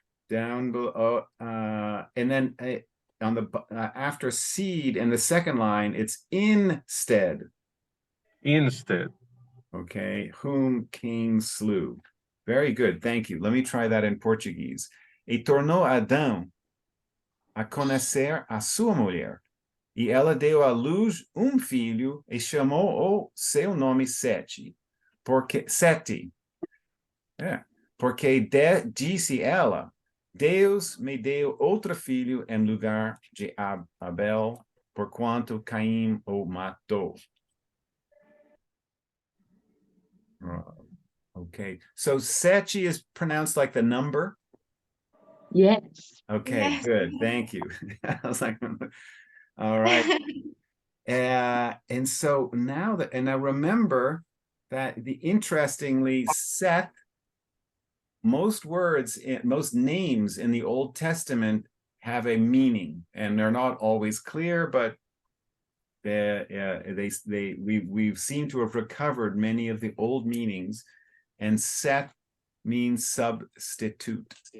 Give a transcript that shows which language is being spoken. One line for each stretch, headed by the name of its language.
English: down below, and then on the after seed in the second line, it's instead. Instead. Okay, whom Cain slew. Very good, thank you. Let me try that in Portuguese.
Portuguese: E tornou Adão a conhecer a sua mulher, e ela deu à luz filho e chamou o seu nome Sete. Sete. É, porque disse ela, Deus me deu outro filho em lugar de Abel, porquanto Caim o matou.
English: Okay, so Sete is pronounced like the number? Yes. Okay, Yes. good, thank you. I was like, all right. And so now that, and I remember that interestingly, Seth, most names in the Old Testament have a meaning, and they're not always clear, but we've seemed to have recovered many of the old meanings, and Seth means substitute.